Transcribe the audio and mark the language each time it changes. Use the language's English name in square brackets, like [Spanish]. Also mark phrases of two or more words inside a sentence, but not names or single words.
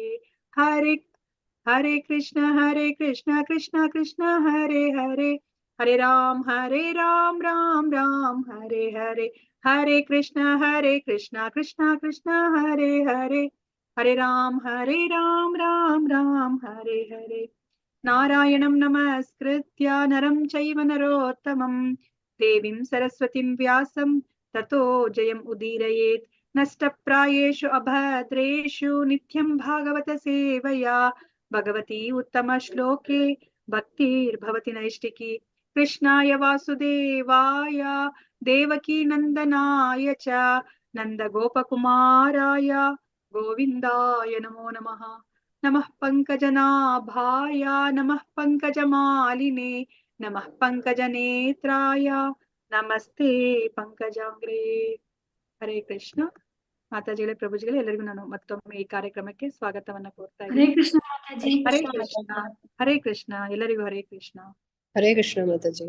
[Sanskrit] ಹರೇ ಕೃಷ್ಣ ಕೃಷ್ಣ ಕೃಷ್ಣ ಹರೇ ಹರೇ, ಹರೇ ರಾಮ್ ರಾಮ್ ರಾಮ್ ಹರೇ ಹರೇ, ಹರೇ ಕೃಷ್ಣ ಕೃಷ್ಣ ಕೃಷ್ಣ ಹರೇ ಹರೇ, ಹರೇ ರಾಮ್ ರಾಮ್ ರಾಮ್ ಹರೇ ಹರೇ. ನಾರಾಯಣಂ ನಮಸ್ಕೃತ್ಯ ನರಂ ಚೈವ ನರೋತ್ತಮಂ ದೇವೀಂ ಸರಸ್ವತಿಂ ವ್ಯಾಸಂ ತತೋ ಜಯಂ ಉದೀರಯೇತ್. ನಷ್ಟಪ್ರಾಯೇಷು ಅಭದ್ರೇಷು ನಿತ್ಯಂ ಭಾಗವತ ಸೇವಯಾ ಭಗವತಿ ಉತ್ತಮ ಶ್ಲೋಕೆ ಭಕ್ತಿರ್ಭವತಿ ನೈಷ್ಟಿಕಿ. ಕೃಷ್ಣಾಯ ವಾಸುದೇವಾಯ ದೇವಕೀ ನಂದನಾಯ ಚ ನಂದ ಗೋಪಕುಮಾರಾಯ ಗೋವಿಂದಾಯ ನಮೋ ನಮಃ. ನಮಃ ಪಂಕಜನಾಭಾಯ ನಮಃ ಪಂಕಜಮಾಲಿನೇ ನಮಃ ಪಂಕಜನೇತ್ರಾಯ ನಮಸ್ತೆ ಪಂಕಜಾಂಗ್ರೇ. [Kannada] ಹರೇ ಕೃಷ್ಣ. ಮಾತಾಜಿಗಳೇ, ಪ್ರಭುಜಿಗಳೇ, ಎಲ್ಲರಿಗೂ ನಾನು ಮತ್ತೊಮ್ಮೆ ಈ ಕಾರ್ಯಕ್ರಮಕ್ಕೆ ಸ್ವಾಗತವನ್ನ ಕೋರ್ತಾ ಹರೇ ಇದ್ದೀನಿ. ಕೃಷ್ಣ ಮಾತಾಜಿ. ಹರೇ ಕೃಷ್ಣ. ಹರೇ ಕೃಷ್ಣ. ಎಲ್ಲರಿಗೂ ಹರೇ ಕೃಷ್ಣ. ಹರೇ ಕೃಷ್ಣ ಮಾತಾಜಿ.